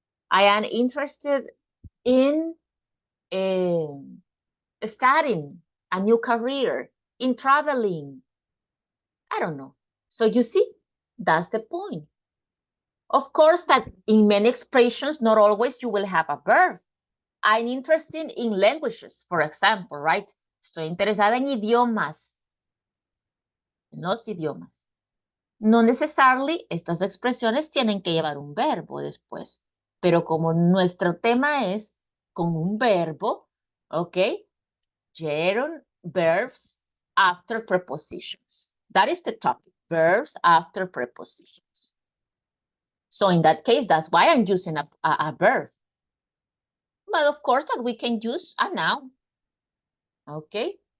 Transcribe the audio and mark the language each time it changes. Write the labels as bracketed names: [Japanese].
[English] I am interested in studying a new career, in traveling. I don't know. So you see, that's the point. Of course that in many expressions, not always you will have a verb. I'm interested in languages, for example, right? [Spanish] Estoy interesada en idiomas, en los idiomas. No necesariamente estas expresiones tienen que llevar un verbo después, pero como nuestro tema es con un verbo, ¿ok? [English] Llegaron verbs after prepositions. That is the topic, verbs after prepositions. So in that case, that's why I'm using a verb. But of course that we can use a noun. Okay.